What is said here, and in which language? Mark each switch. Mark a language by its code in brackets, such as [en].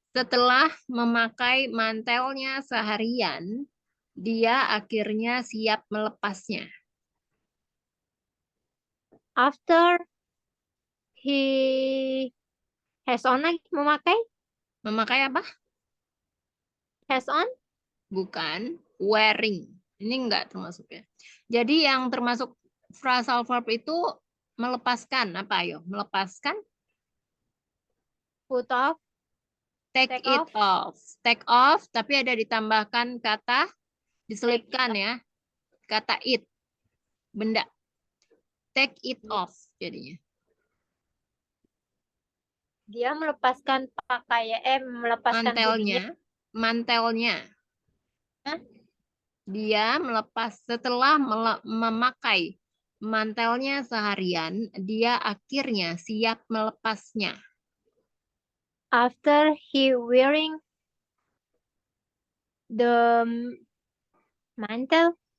[id] Setelah memakai mantelnya seharian, dia akhirnya siap melepasnya. [en] After he has on [id] lagi memakai Memakai apa? [en] has on. [id] Bukan wearing. Ini enggak termasuk ya. Jadi yang termasuk phrasal verb itu melepaskan apa ayo? Melepaskan [en] Put off. take Take it off. [id] Take off tapi ada ditambahkan kata diselipkan ya. Kata it. Benda. [en] Take it off [id] jadinya. Dia melepaskan pakaian, melepaskan hoodie-nya. Mantelnya. Hah? Dia melepas setelah memakai mantelnya seharian, dia akhirnya siap melepasnya. [en] After he wearing the mantle